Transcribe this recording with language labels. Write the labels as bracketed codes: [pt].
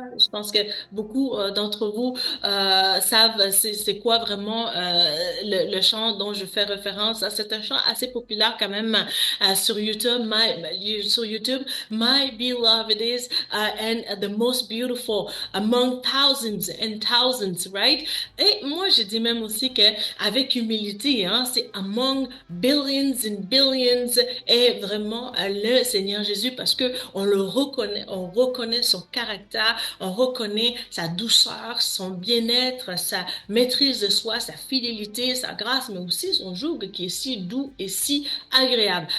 [fr] pense que beaucoup d'entre vous savent c'est quoi vraiment le chant dont je fais référence. C'est un chant assez populaire quand même sur YouTube. [en] Sur YouTube, My beloved is and the most beautiful among thousands and thousands, right? [fr] Et moi, je dis même aussi que avec humilité, hein, c'est [en] among billions and billions [fr] est vraiment le Seigneur Jésus parce que on reconnaît son caractère, on reconnaît sa douceur, son bien-être, sa maîtrise de soi, sa fidélité, sa grâce, mais aussi son joug qui est si doux et si agréable.